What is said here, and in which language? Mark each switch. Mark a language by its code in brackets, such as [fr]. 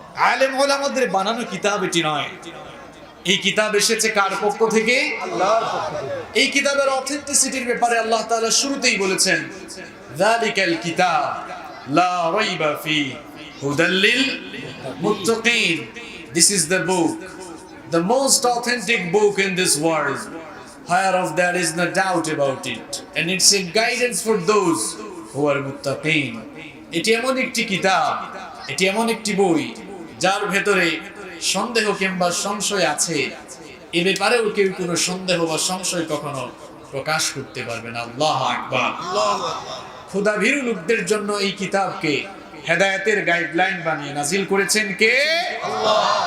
[bn] আলেম ওলামাদের বানানো কিতাব এটি নয়। এই কিতাব এসেছে কার পক্ষ থেকে? আল্লাহর পক্ষ থেকে। এই কিতাবের অথেন্টিসিটির ব্যাপারে আল্লাহ তাআলা শুরুতেই বলেছেন, [ar] যালিকাল কিতাব লা রাইবা ফি হুদাল লিল মুত্তাকিন। [en] This is the book, the most authentic book in this world, whereof there is no doubt about it, and it's a guidance for those who are muttaqin. [bn] এটি এমন একটি কিতাব, এটি এমন একটি বই যার ভেতরে সন্দেহ কিংবা সংশয় আছে, এ ব্যাপারেও কেউ কোনো সন্দেহ বা সংশয় কখনো প্রকাশ করতে পারবে না। আল্লাহু আকবার। খোদাভীরু লোকদের জন্য এই কিতাবকে হেদায়েতের গাইডলাইন বানিয়ে নাজিল করেছেন কে? আল্লাহ।